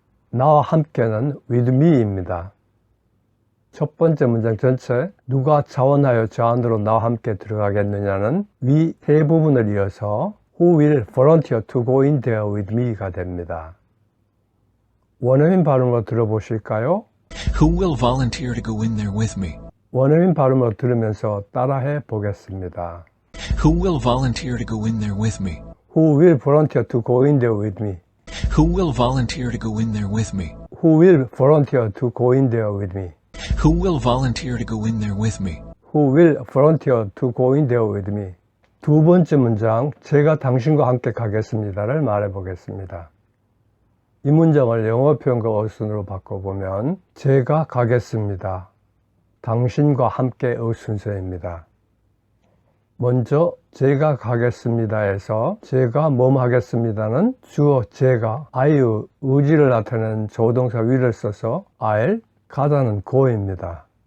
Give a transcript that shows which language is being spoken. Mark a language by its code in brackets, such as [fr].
[ko] 나와 함께는 with me입니다. 첫 번째 문장 전체 누가 자원하여 저 안으로 나와 함께 들어가겠느냐는 위 세 부분을 이어서 [en] who will volunteer to go in there with me [ko] 가 됩니다. 원어민 발음으로 들어보실까요? [en] Who will volunteer to go in there with me? [ko] 원어민 발음으로 들으면서 따라해 보겠습니다. [en] Who will volunteer to go in there with me? Who will volunteer to go in there with me? Who will volunteer to go in there with me? Who will volunteer to go in there with me? Who will volunteer to go in there with me? Who will volunteer to go in there with me? [ko] 두 번째 문장, 제가 당신과 함께 가겠습니다를 말해 보겠습니다. 이 문장을 영어 표현과 어순으로 바꿔보면 제가 가겠습니다. 당신과 함께의 순서입니다. 먼저 제가 가겠습니다에서 제가 뭐뭐 하겠습니다는 주어 제가 I의 의지를 나타내는 조동사 will을 써서 I'll, 가다는 go입니다.